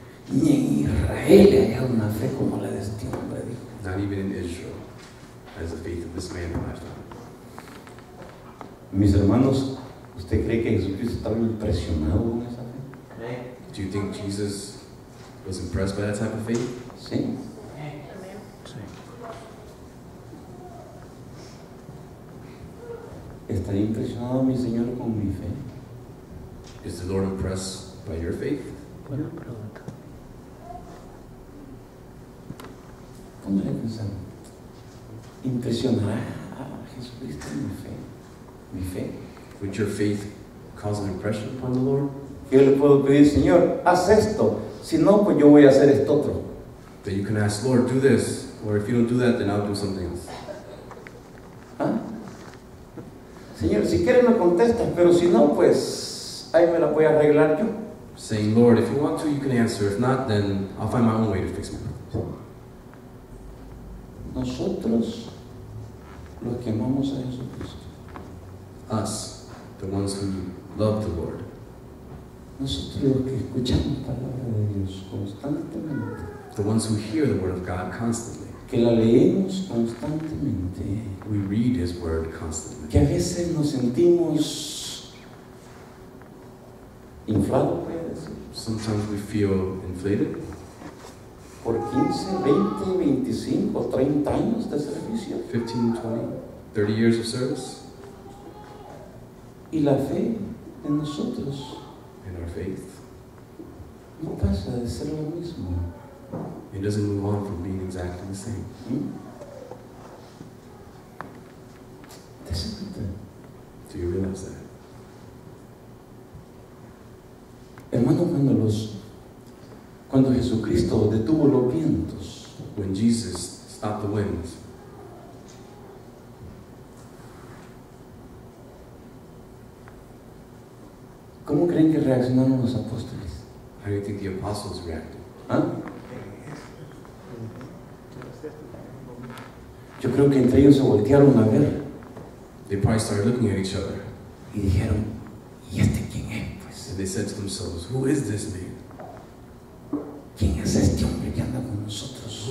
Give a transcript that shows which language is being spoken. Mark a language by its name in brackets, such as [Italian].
[Spanish] Ni en Israel he hallado una fe como la de este hombre, dijo. [English] Not even in Israel has the faith of this man have I found. [Spanish] Mis hermanos, ¿usted cree que Jesucristo estaba impresionado con esa fe? [English] Do you think Jesus was impressed by that type of faith? [Spanish] Sí. ¿Estaría impresionado mi Señor con mi fe? [English] Is the Lord impressed by your faith? [Spanish] Buena pregunta. Póngale a pensar. ¿Impresionará a Jesucristo mi fe? ¿Mi fe? [English] Would your faith cause an impression upon the Lord? [Spanish] Yo le puedo pedir, Señor, haz esto. Si no, pues yo voy a hacer esto otro. [English] That you can ask, Lord, do this. Or if you don't do that, then I'll do something else. [Spanish] ¿Ah? Señor, si quieres me contestas, pero si no, pues ahí me la voy a arreglar yo. [English] Saying, Lord, if you want to, you can answer. If not, then I'll find my own way to fix my problem. [Spanish] Nosotros, los que amamos a Jesucristo, [English] Us, the ones who love the Lord. [Spanish] nosotros los que escuchamos palabra de Dios constantemente, [English] The ones who hear the word of God constantly. [Spanish] que la leemos constantemente, [English] We read his word constantly. [Spanish] que a veces nos sentimos inflados, puede decir, [English] Sometimes we feel inflated [Spanish] por 15, 20, 25, 30 años de servicio. [English] 15, 20, 30 years of service. [Spanish] Y la fe de nosotros [English] And our faith, [Spanish] no pasa de ser lo mismo. [English] it doesn't move on from being exactly the same. [Spanish] ¿Te das cuenta? [English] Do you realize that? [Spanish] Hermano, cuando Jesucristo detuvo los vientos, [English] when Jesus stopped the winds? [Spanish] ¿Cómo creen que reaccionaron los apóstoles? [English] How do you think the apostles reacted? [Spanish] ¿Ah? Yo creo que entre ellos se voltearon a ver [English] They probably started looking at each other, [Spanish] y dijeron, ¿y este quién es? Pues, [English] and they said to themselves, who is this man? [Spanish] ¿quién es este hombre que anda con nosotros?